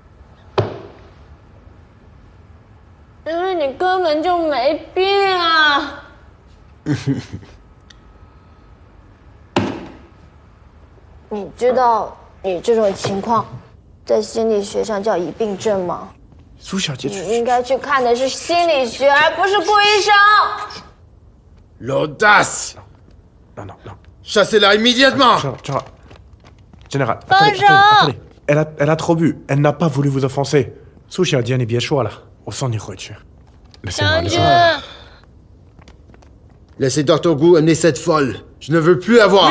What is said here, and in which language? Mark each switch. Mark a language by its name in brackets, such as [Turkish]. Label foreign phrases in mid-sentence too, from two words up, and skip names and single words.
[Chinese] 因为你根本就没病啊！你知道你这种情况在心理学上叫疑病症吗？苏小姐，你应该去看的是心理学，而不是顾医生。 [French] L'audace! Non, non, non. Chassez-la immédiatement! Général, attendez. Elle a trop bu. Elle n'a pas voulu vous offenser. [Chinese] 苏小姐，你别说了，我送你回去。将军， [French] Laissez Dr. Gu amener cette folle. Je ne veux plus la voir.